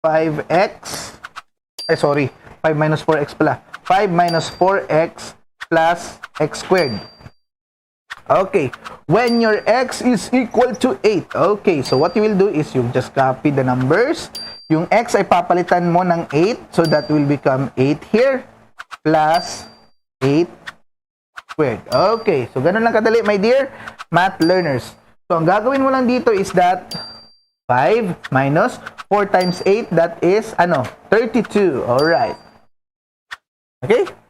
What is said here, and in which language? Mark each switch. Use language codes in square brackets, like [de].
[en] 5x, 5 minus 4x pala. 5 minus 4x plus x squared. Okay, when your x is equal to 8. Okay, so what you will do is you just copy the numbers. [tl] Yung x ay papalitan mo ng 8. [en] So that will become 8 here plus 8 squared. Okay, so [tl] ganun lang kadali, [en] my dear math learners. So [tl] ang gagawin mo lang dito [en] is that 5 minus 4 times 8, that is, 32. Alright. Okay?